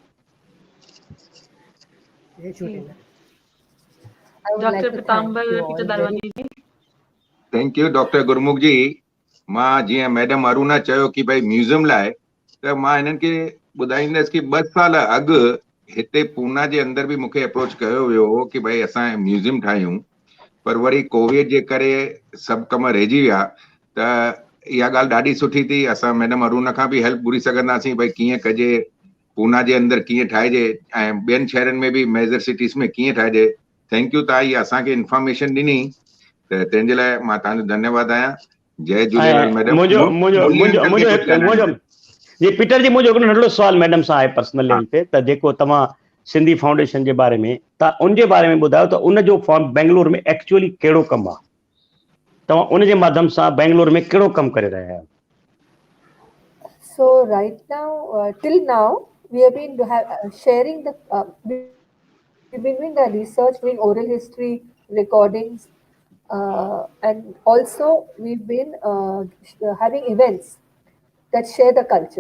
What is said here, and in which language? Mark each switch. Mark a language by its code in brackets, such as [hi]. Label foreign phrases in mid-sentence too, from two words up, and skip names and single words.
[sd] डॉक्टर पीताम्बर पीचर दालवानी जी। [en] Thank you [sd] डॉक्टर गुरमुख जी। मां जीअं मैडम अरुणा चयो कि भाई म्यूज़ियम लाइ, त मां हिननि खे ॿुधाईंदसि कि 2 साल अॻु हिते पूना जे अंदरि बि मूंखे अप्रोच कयो वियो हो कि भाई असां म्यूज़ियम ठाहियूं, पर वरी कोविड जे करे सभु कम रहिजी विया। त इहा ॻाल्हि ॾाढी सुठी थी, असां मैडम अरुणा खां बि हेल्प घुरी सघंदासीं भाई कीअं कजे, पूना जे अंदरि कीअं ठाहिजे ऐं ॿियनि शहरनि में बि [en] major cities [sd] में कीअं ठाहिजे। [en] Thank you, [sd] तव्हां इहा असांखे इंफॉर्मेशन ॾिनी, त तंहिंजे लाइ मां तव्हांजो धन्यवाद आहियां। जय झूलेलाल मैडम। जी पीटर जी, मुंहिंजो हिकिड़ो नंढिड़ो सुवाल मैडम सां आहे [en] personal level [sd] ते, त जेको तव्हां सिंधी फाउंडेशन जे बारे में तव्हां उन जे बारे में ॿुधायो त उन जो फॉर्म बेंगलोर में एक्चुअली कहिड़ो कमु आहे, तव्हां उन जे माध्यम सां बेंगलोर में कहिड़ो कमु करे रहिया आहियो? [en] So right now, till now, we have been sharing the, we've been doing the research, doing oral history recordings, and also we've been having events that share the culture.